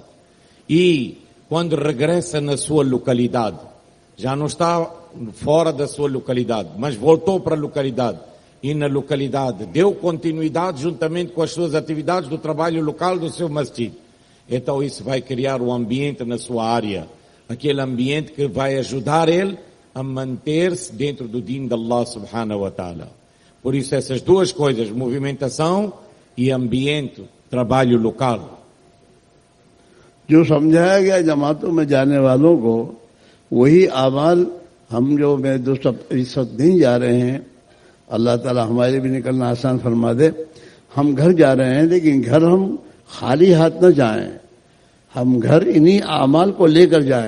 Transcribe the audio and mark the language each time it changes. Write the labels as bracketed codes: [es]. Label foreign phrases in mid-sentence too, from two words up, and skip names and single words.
[pt] E quando regressa na sua localidade, já não está fora da sua localidade, mas voltou para a localidade, e na localidade deu continuidade juntamente com as suas atividades do trabalho local do seu masjid. Então isso vai criar um ambiente na sua área, aquele ambiente que vai ajudar ele a manter-se dentro do din de Allah [ar] سبحانه وتعالى. [pt] Por isso essas duas coisas, movimentação e ambiente, trabalho local. [ur] جو سمجھایا گیا جماعتوں میں جانے والوں کو، وہی اعمال ہم جو میرے دوست اس وقت نہیں جا رہے ہیں، اللہ تعالیٰ ہمارے بھی نکلنا آسان فرما دے. ہم گھر جا رہے ہیں، لیکن گھر ہم خالی ہاتھ نہ جائیں، ہم گھر انہیں اعمال کو لے کر جائیں.